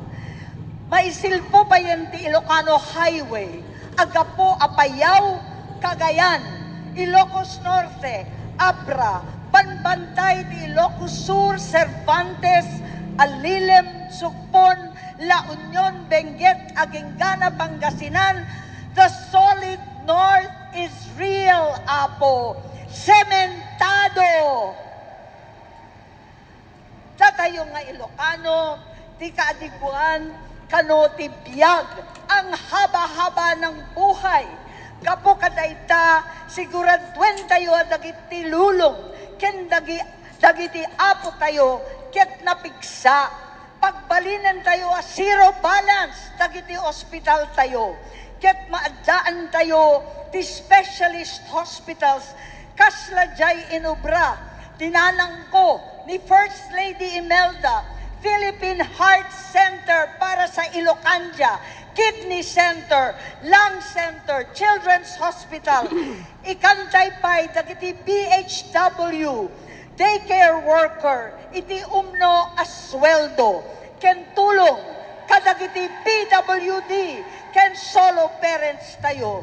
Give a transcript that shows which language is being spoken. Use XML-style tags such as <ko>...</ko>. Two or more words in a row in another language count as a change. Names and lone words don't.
<ilo>Maisilpo pa yan ti Ilocano Highway, agapo apayaw, Cagayan, Ilocos Norte, Abra, Banbantay ti Ilocos Sur, Cervantes, Alilem, Sugpon, La Union, Benguet, Agengana, Pangasinan.</ilo> <en>The solid north is real,</en> <ilo>Apo. Sementado. Tatayo nga Ilocano, ti kaadiguan, kano ti biyag,</ilo> <tl>ang haba-haba ng buhay.</tl> <ilo>Kapo kadayta, siguradwen tayo dagiti lulong, ken dagiti apo tayo, ket napigsa. Pagbalinan tayo a</ilo> <en>zero balance,</en> <ilo>dagiti hospital tayo. Ket maadaan tayo ti</ilo> <en>specialist hospitals,</en> <ilo>kasla jay inubra, dinanang ko ni First Lady Imelda, Philippine Heart Center</ilo> <tl>para sa</tl> <ilo>Ilocandia, Kidney Center, Lung Center, Children's Hospital, ikantay pa'y dagiti BHW,</ilo> <en>daycare worker,</en> <ilo>iti umno asweldo, ken tulong, kadagiti PWD, ken</ilo> <en>solo parents</en> <ilo>tayo.</ilo>